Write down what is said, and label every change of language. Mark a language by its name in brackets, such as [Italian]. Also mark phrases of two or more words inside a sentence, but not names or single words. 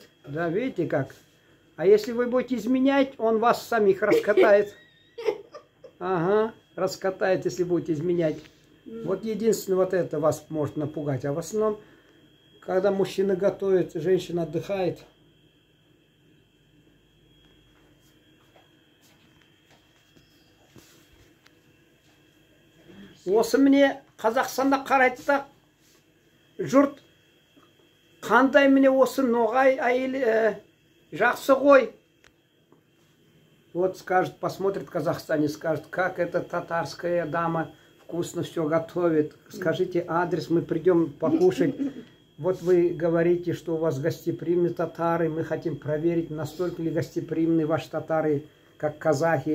[Russian] Да, видите как. А если вы будете изменять, он вас самих раскатает. Ага. раскатает, если будете изменять. Вот единственное, вот это вас может напугать. А в основном, когда мужчина готовит, женщина отдыхает. [Kazakh] Осы міне Қазақстанда қарайды да, жұрт қандай міне осы ноғай әйел жақсы ғой. [Russian] Вот скажет, посмотрит в Казахстане, скажет, как эта татарская дама вкусно все готовит. Скажите адрес, мы придем покушать. Вот вы говорите, что у вас гостеприимные татары. Мы хотим проверить, настолько ли гостеприимны ваши татары, как казахи.